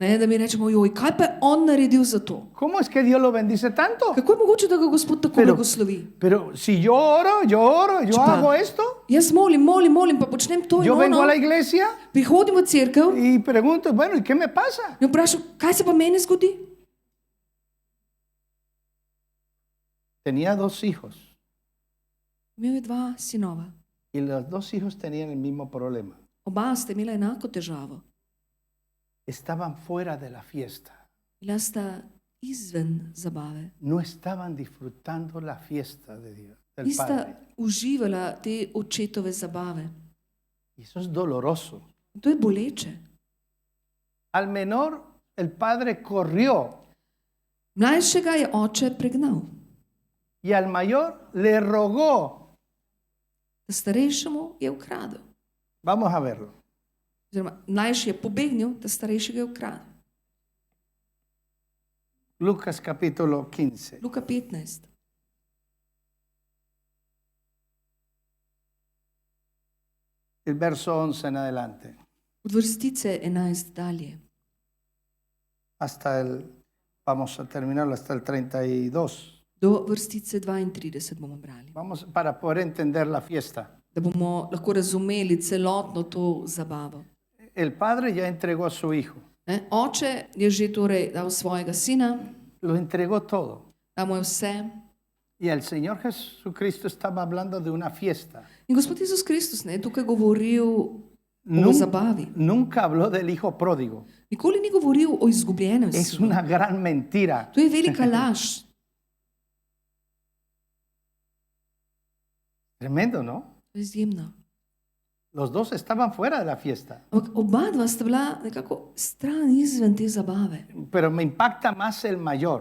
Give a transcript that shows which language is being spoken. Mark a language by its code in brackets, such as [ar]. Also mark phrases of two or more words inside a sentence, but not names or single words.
[sl] Ne, da mi rečemo, joj, kaj pa je on naredil za to? [es] ¿Cómo es que Dios lo bendice tanto? [sl] Kako je mogoče, da ga Gospod tako blagoslovi? [es] Pero si yo oro, yo [sl] Čepa, [es] hago esto, [sl] jaz molim, pa počnem to in [es] yo vengo a la [sl] ono. [es] iglesia [sl] Prihodim v cerkev [es] y pregunto, bueno, ¿y qué me pasa? [sl] in vprašam, kaj se pa meni zgodi? [es] Tenía 2 hijos [sl] Imel je 2 sinova. [es] y los 2 hijos tenían el mismo problema. [sl] Oba sta imela enako težavo. [es] Estaban fuera de la fiesta. [sl] Bila sta izven zabave. [es] No estaban disfrutando la fiesta de Dios, del [sl] Nista [es] Padre. [sl] uživala te očetove zabave. [es] Y eso es doloroso. [sl] In to je boleče. [es] Al menor, el padre corrió [sl] Mlajšega je oče pregnal. [es] y al mayor le rogó. [sl] Starejšemu je ukradel. [es] Vamos a verlo. [sl] Oziroma, mlajši je pobegnil, da starejšega je ukradel. [es] Lucas capítulo 15. [sl] Luka 15. [es] El verso 11 en adelante. [sl] Od vrstice 11 dalje. [es] Vamos a terminarlo hasta el 32. [sl] Do vrstice 32 bomo brali. [es] Vamos para poder entender la fiesta. [sl] Da bomo lahko razumeli celotno to zabavo. [es] El padre ya entregó a su hijo. [sl] Ne? Oče je že torej dal svojega sina, [es] Lo entregó todo. [sl] dal mu je vse. [es] Y el Señor Jesucristo estaba hablando de una fiesta. [sl] In Gospod Jezus Kristus je tukaj govoril o zabavi. [es] Nunca habló del hijo pródigo. [sl] Nikoli ni govoril o izgubljenem [es] Es [sl] sinu. [es] una gran mentira. [sl] To je velika laž. [es] Tremendo, ¿no? [sl] To je izjemno. [es] Los 2 estaban fuera de la fiesta. [sl] Ampak oba dva sta bila nekako stran izven te zabave. [es] Pero me impacta más el mayor.